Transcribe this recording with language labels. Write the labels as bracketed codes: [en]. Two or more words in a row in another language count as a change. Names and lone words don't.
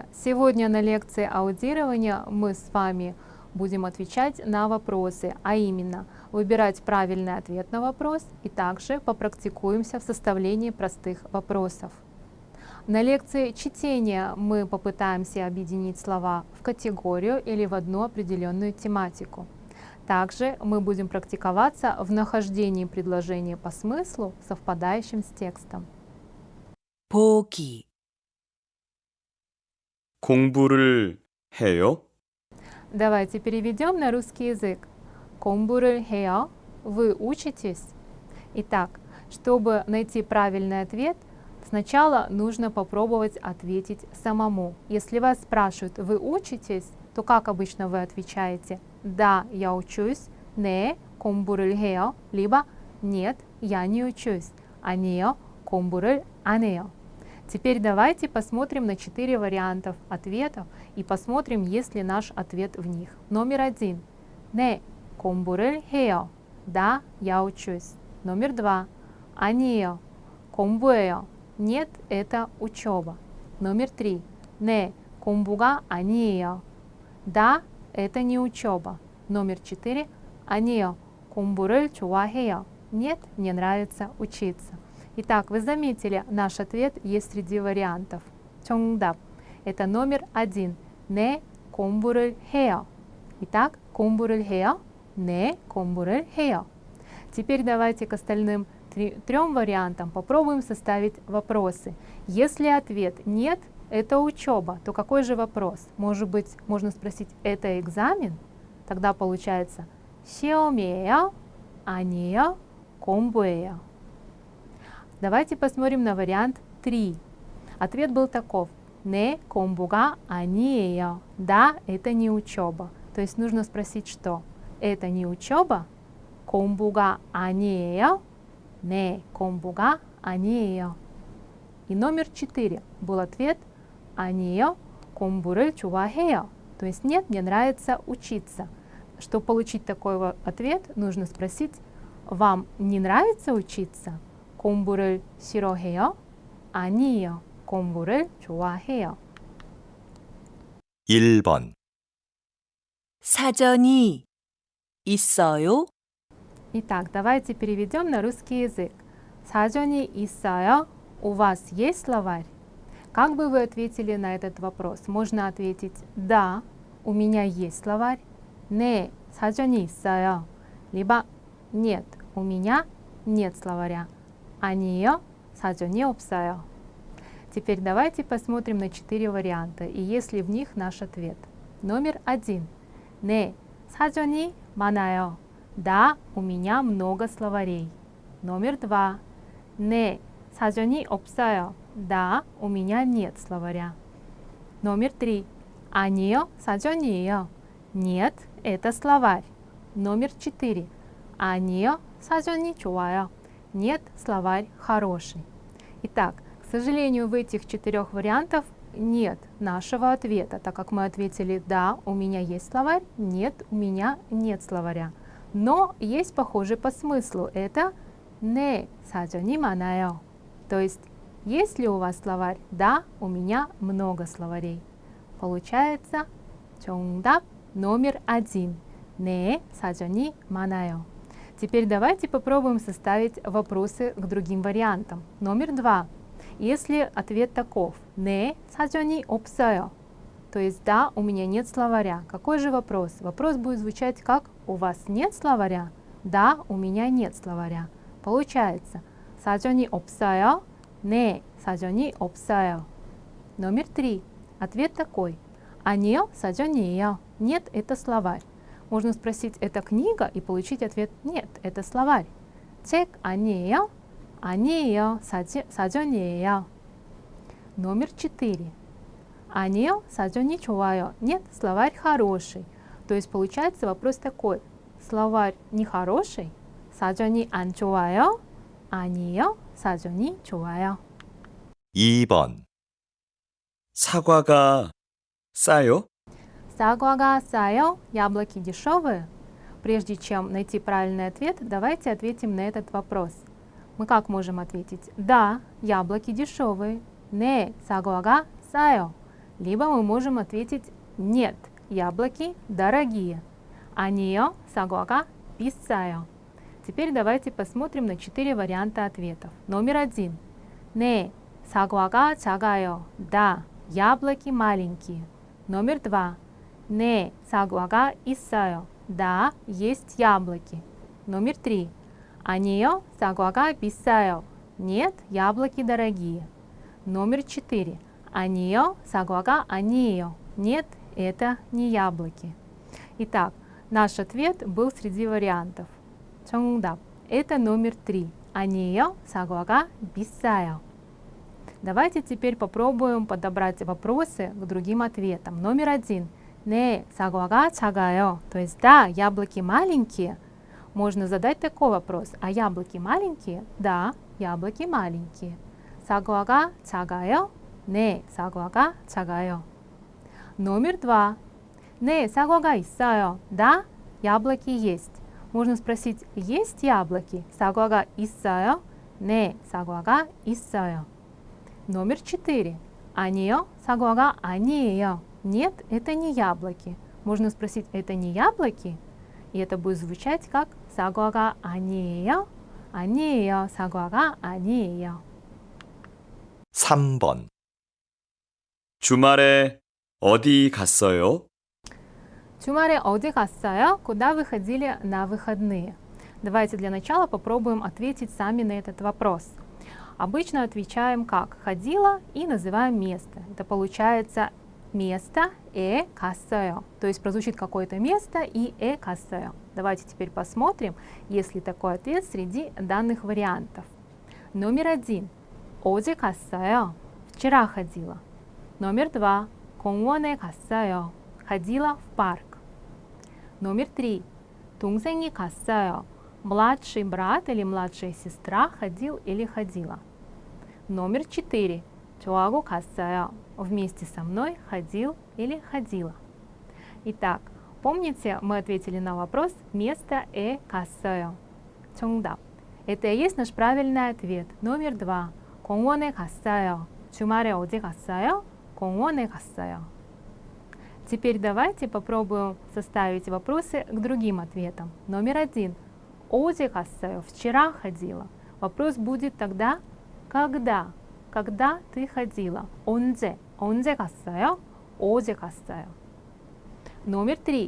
[ru] Сегодня на лекции аудирования мы с вами будем отвечать на вопросы, а именно выбирать правильный ответ на вопрос и также попрактикуемся в составлении простых вопросов. На лекции чтения мы попытаемся объединить слова в категорию или в одну определенную тематику. Также мы будем практиковаться в нахождении предложения по смыслу, совпадающим с текстом. [ko] 보기, 공부를 해요? [ru] Давайте переведем на русский язык. [ko] 공부를 해요. [ru] Вы учитесь? Итак, чтобы найти правильный ответ, сначала нужно попробовать ответить самому. Если вас спрашивают, вы учитесь, то как обычно вы отвечаете? Да, я учусь. [ko] 네, 공부를 해요. [ru] Либо нет, я не учусь. [ko] 아니요, 공부를 안 해요. [ru] Теперь давайте посмотрим на 4 вариантов ответов и посмотрим, есть ли наш ответ в них. Номер 1. [ko] 네, 공부를 해요. [ru] Да, я учусь. Номер 2. [ko] 아니에요, 공부해요. [ru] Нет, это учеба. Номер 3. [ko] 네, 공부가 아니에요. [ru] Да, это не учеба. Номер 4. [ko] 아니에요, 공부를 좋아해요. [ru] Нет, мне нравится учиться. Итак, вы заметили, наш ответ есть среди вариантов. 정답. Это номер 1. [ko] 네, 공부를 해요. Итак, 공부를 해요. 네, 공부를 해요. [ru] Теперь давайте к остальным трем вариантам попробуем составить вопросы. Если ответ нет, это учеба, то какой же вопрос? Может быть, можно спросить, это экзамен? Тогда получается 시험이에요? [ko] 아니에요? 공부예요. [ru] Давайте посмотрим на вариант 3. Ответ был таков. [ko] 네, 공부가 아니에요. [ru] Да, это не учеба. То есть нужно спросить, что? Это не учеба? [ko] 공부가 아니에요? 네, 공부가 아니에요. [ru] И номер 4 был ответ [ko] 아니에요, 공부를 좋아해요. [ru] То есть нет, мне нравится учиться. Чтобы получить такой ответ, нужно спросить, вам не нравится учиться? [ko] 공부를 싫어해요? 아니에요, 공부를 좋아해요. 1번. 사전이 있어요? [ru] Итак, давайте переведем на русский язык. [ko] 사전이 있어요? [ru] У вас есть словарь? Как бы вы ответили на этот вопрос? Можно ответить «Да, у меня есть словарь». [ko] 네, 사전이 있어요. [ru] Либо «Нет, у меня нет словаря». [ko] 아니에요, 사전이 없어요. [ru] Теперь давайте посмотрим на 4 варианта, и есть ли в них наш ответ. Номер 1. [ko] 네, 사전이 많아요. [ru] Да, у меня много словарей. Номер 2. [ko] 네, 사전이 없어요. [ru] Да, у меня нет словаря. Номер 3. [ko] 아니요, 사전이에요. [ru] Нет, это словарь. Номер 4. [ko] 아니요, 사전이 좋아요. [ru] Нет, словарь хороший. Итак, к сожалению, в этих 4 вариантах нет нашего ответа, так как мы ответили «Да, у меня есть словарь», «Нет, у меня нет словаря». Но есть похожий по смыслу. [ko] Это «네, 사전이 많아요». [ru] То есть, есть ли у вас словарь? Да, у меня много словарей. Получается 정답 номер 1. [ko] 네, 사전이 많아요. [ru] Теперь давайте попробуем составить вопросы к другим вариантам. Номер 2. Если ответ таков [ko] «네, 사전이 없어요», [ru] то есть «Да, у меня нет словаря». Какой же вопрос? Вопрос будет звучать как «У вас нет словаря?» «Да, у меня нет словаря». Получается [ko] 사전이 없어요? 네, 사전이 없어요. [ru] Номер 3. Ответ такой. [ko] 아니요, 사전이에요. [ru] Нет, это словарь. Можно спросить, это книга, и получить ответ нет, это словарь. [ko] 책 아니에요? 아니에요, 사전이에요. [ru] Номер 4. [ko] 아니요, 사전이 좋아요. [ru] Нет, словарь хороший. То есть получается вопрос такой. Словарь не хороший? [ko] 사전이 안 좋아요? 아니요, 사전이 좋아요. 2번. 사과가 싸요? 사과가 싸요? [ru] Яблоки дешевые? Прежде чем найти правильный ответ, давайте ответим на этот вопрос. Мы как можем ответить? Да, яблоки дешевые. [ko] 네, 사과가 싸요. [ru] Либо мы можем ответить нет, яблоки дорогие. [ko] 아니요, 사과가 비싸요. [ru] Теперь давайте посмотрим на 4 варианта ответов. Номер 1. [ko] 네, 사과가 작아요. [ru] Да, яблоки маленькие. Номер 2. [ko] 네, 사과가 있어요. [ru] Да, есть яблоки. Номер 3. [ko] 아니요, 사과가 비싸요. [ru] Нет, яблоки дорогие. Номер 4. [ko] 아니요, 사과가 아니에요. [ru] Нет, это не яблоки. Итак, наш ответ был среди вариантов. 정답. Это номер 3. [ko] 아니에요, 사과가 비싸요. [ru] Давайте теперь попробуем подобрать вопросы к другим ответам. Номер 1. [ko] 네, 사과가 작아요. [ru] То есть, да, яблоки маленькие. Можно задать такой вопрос. А яблоки маленькие? Да, яблоки маленькие. [ko] 사과가 작아요? 네, 사과가 작아요. [ru] Номер 2. [ko] 네, 사과가 있어요. [ru] Да, яблоки есть. Можно спросить, есть яблоки? [ko] 사과가 있어요? 네, 사과가 있어요. [ru] Номер 4. [ko] 아니요, 사과가 아니에요. [ru] Нет, это не яблоки. Можно спросить, это не яблоки? И это будет звучать как [ko] 사과가 아니에요. 아니에요, 사과가 아니에요. 3번. 주말에 어디 갔어요? 주말에 어디 갔어요? [ru] Куда вы ходили на выходные? Давайте для начала попробуем ответить сами на этот вопрос. Обычно отвечаем как ходила и называем место. Это получается место 갔어요. То есть прозвучит какое-то место и 갔어요. Давайте теперь посмотрим, есть ли такой ответ среди данных вариантов. Номер 1. [ko] 어제 갔어요. [ru] Вчера ходила. Номер 2. [ko] 공원에 갔어요. [ru] Ходила в парк. Номер 3. [ko] 동생이 갔어요. [ru] Младший брат или младшая сестра ходил или ходила. Номер 4. [ko] 저하고 갔어요. [ru] Вместе со мной ходил или ходила. Итак, помните, мы ответили на вопрос место 갔어요. [ko] 정답. [ru] Это и есть наш правильный ответ. Номер 2. [ko] 공원에 갔어요. 주말에 어디 갔어요? 공원에 갔어요. [ru] Теперь давайте попробуем составить вопросы к другим ответам. Номер 1. [ko] 어제 갔어요. [ru] Вчера ходила. Вопрос будет тогда когда? Когда ты ходила? [ko] 언제? 언제 갔어요? 어제 갔어요. [ru] Номер 3.